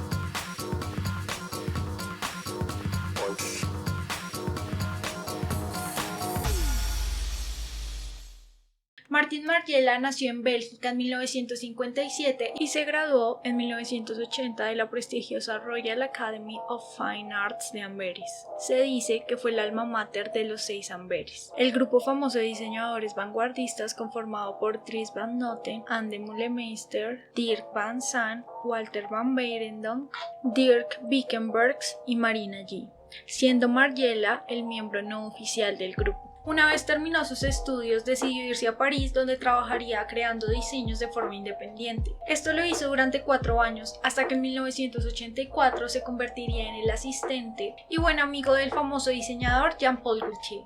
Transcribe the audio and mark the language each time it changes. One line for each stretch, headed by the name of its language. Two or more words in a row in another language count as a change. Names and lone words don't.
Spanish: Martin Margiela nació en Bélgica en 1957 y se graduó en 1980 de la prestigiosa Royal Academy of Fine Arts de Amberes. Se dice que fue el alma mater de los 6 Amberes, el grupo famoso de diseñadores vanguardistas conformado por Dries Van Noten, Anne de Meulemeester, Dirk Van Zandt, Walter van Beirendonck, Dirk Vickenbergs y Marina G., siendo Margiela el miembro no oficial del grupo. Una vez terminó sus estudios, decidió irse a París, donde trabajaría creando diseños de forma independiente. Esto lo hizo durante 4 años, hasta que en 1984 se convertiría en el asistente y buen amigo del famoso diseñador Jean-Paul Gaultier.